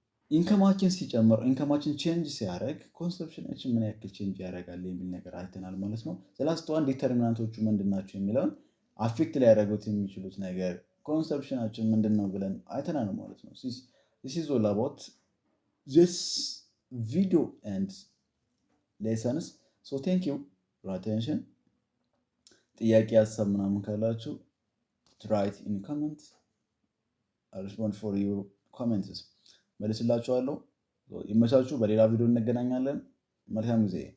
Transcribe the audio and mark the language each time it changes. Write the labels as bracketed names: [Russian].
[Amharic] ኢንከማችን ሲጨምር ኢንከማችን ቼንጅ ሲያደርግ ኮንሰፕሽናችን ምን ያክል ቼንጅ ያደርጋል የሚል ነገር አይተናል ማለት ነው። ዘላስት ዋን ዲተርሚናንቶቹ ምንድናቸው የሚለውን አፌክት ሊያደርጉት የሚችሉት ነገር ኮንሰፕሽናችን ምንድን ነው ብለን አይተናል ማለት ነው። [English] this is all about this video and lessons. So thank you for attention. [Amharic] ጥያቄ ሀሳብ ምናምን ካላችሁ [English] write in comments. I respond for your comments. [Amharic] መልስላችኋለሁ። ይመቻችሁ። በሌላ ቪዲዮ እንገናኛለን። መልካም ጊዜ